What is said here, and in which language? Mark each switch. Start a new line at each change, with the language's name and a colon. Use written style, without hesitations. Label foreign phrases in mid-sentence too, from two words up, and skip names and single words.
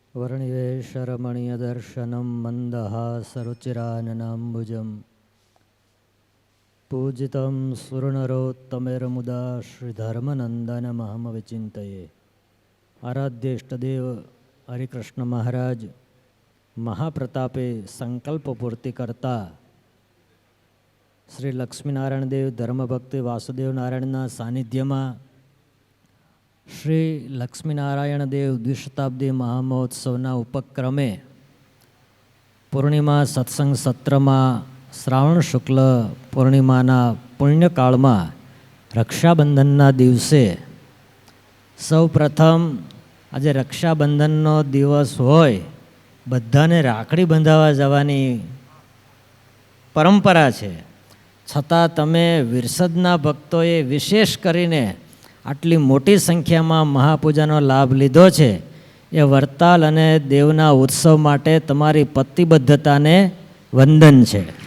Sanskrit: वर्णिवेशरमणीयदर्शनं मन्दहासरुचिराननाम्बुजं पूजितं सुरनरोत्तमेर्मुदा श्रीधर्मनन्दनमहमविचिन्तये।
Gujarati: આરાધ્ય ઇષ્ટદેવ હરિકૃષ્ણ મહારાજ મહાપ્રતાપે સંકલ્પ પૂર્તિ કરતા શ્રી લક્ષ્મીનારાયણ દેવ ધર્મભક્તિ વાસુદેવ નારાયણના सानिध्यમાં શ્રી લક્ષ્મીનારાયણ દેવ દ્વિશતાબ્દી મહામહોત્સવના ઉપક્રમે પૂર્ણિમા સત્સંગ સત્રમાં શ્રાવણ શુક્લ પૂર્ણિમાના પુણ્યકાળમાં રક્ષાબંધનના દિવસે સૌ પ્રથમ આજે રક્ષાબંધનનો દિવસ હોય, બધાને રાખડી બંધાવવા જવાની પરંપરા છે, છતાં તમે વિરસદના ભક્તોએ વિશેષ કરીને આટલી મોટી સંખ્યામાં મહાપૂજાનો લાભ લીધો છે એ વરતાલ અને દેવના ઉત્સવ માટે તમારી પ્રતિબદ્ધતાને વંદન છે.